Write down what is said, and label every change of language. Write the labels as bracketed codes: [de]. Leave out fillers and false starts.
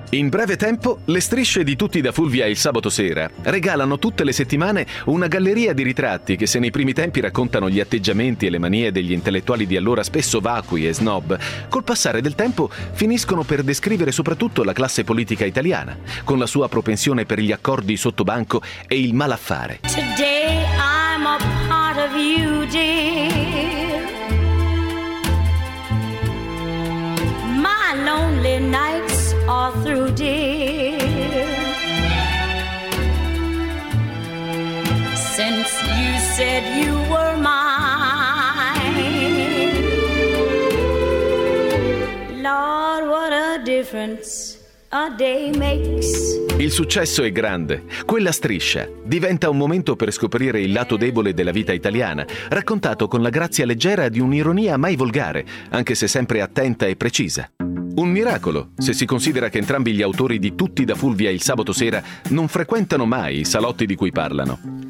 [it] In breve tempo, le strisce di Tutti da Fulvia il sabato sera regalano tutte le settimane una galleria di ritratti che, se nei primi tempi raccontano gli atteggiamenti e le manie degli intellettuali di allora spesso vacui e snob, col passare del tempo finiscono per descrivere soprattutto la classe politica italiana, con la sua propensione per gli accordi sottobanco e il malaffare. [en] Today I'm a part of you, dear. My lonely nights all through, dear. Since you said you were mine, Lord, what a difference a day makes. [it] Il successo è grande. Quella striscia diventa un momento per scoprire il lato debole della vita italiana, raccontato con la grazia leggera di un'ironia mai volgare, anche se sempre attenta e precisa. Un miracolo, se si considera che entrambi gli autori di Tutti da Fulvia il sabato sera non frequentano mai i salotti di cui parlano.